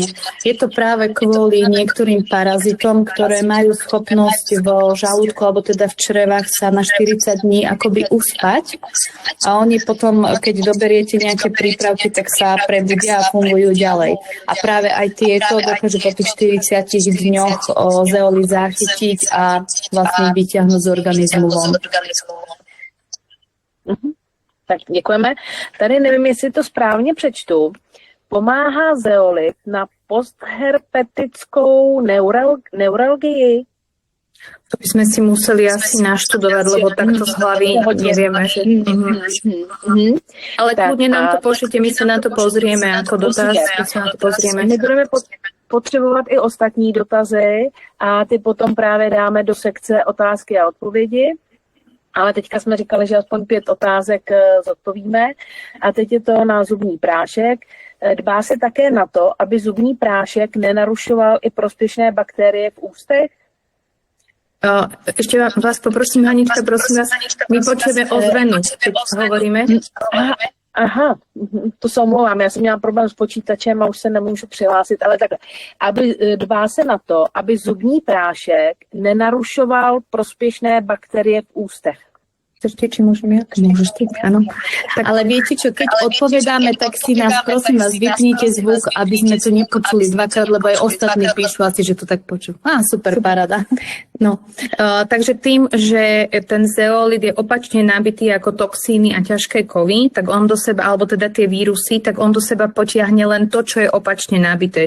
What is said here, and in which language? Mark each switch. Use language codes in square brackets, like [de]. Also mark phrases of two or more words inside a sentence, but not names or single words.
[sk] Je to práve kvôli niektorým parazitom, ktoré majú schopnosť vo žalúdku alebo teda v črevách sa na 40 dní akoby uspať a oni potom, keď doberiete nejaké prípravky, tak sa prebudia a fungujú ďalej. A práve aj tieto dokážu po tých 40 dňoch zeolít zachytiť a vlastne vyťahnuť z organizmu von. [cs] Tak děkujeme. Tady nevím, jestli to správně přečtu. Pomáhá zeolit na postherpetickou neuralgii? [sk] To by sme si museli asi naštudovať, lebo takto z hlavy nevieme. Ale kľudne nám to pošlite, my sa na to pozrieme ako dotaz. [cs] My budeme potřebovat i ostatní dotazy a ty potom právě dáme do sekce otázky a odpovědi. Ale teďka jsme říkali, že aspoň 5 otázek zodpovíme. A teď je to na zubní prášek. Dbá se také na to, aby zubní prášek nenarušoval i prospěšné bakterie v ústech? [sk] Ešte vás poprosím, Hanička, prosím vás, my počujeme ozvenu, keď hovoríme. [cs] Aha, to se omlouvám, já jsem měla problém s počítačem a už se nemůžu přihlásit, ale takhle. Dbá se na to, aby zubní prášek nenarušoval prospěšné bakterie v ústech. [sk] Chcete, či môžem ja? Môžeš ty, áno. Tak, ale viete čo, keď odpovedáme, tak si nás, prosím vás, vypnite zvuk, aby sme to nepočuli dvakrát, lebo aj ostatní píšu asi, že to tak počujú. Super, paráda. No, takže tým, že ten zeolít je opačne nabitý ako toxíny a ťažké kovy, tak on do seba, alebo teda tie vírusy, tak on do seba potiahne len to, čo je opačne nabité.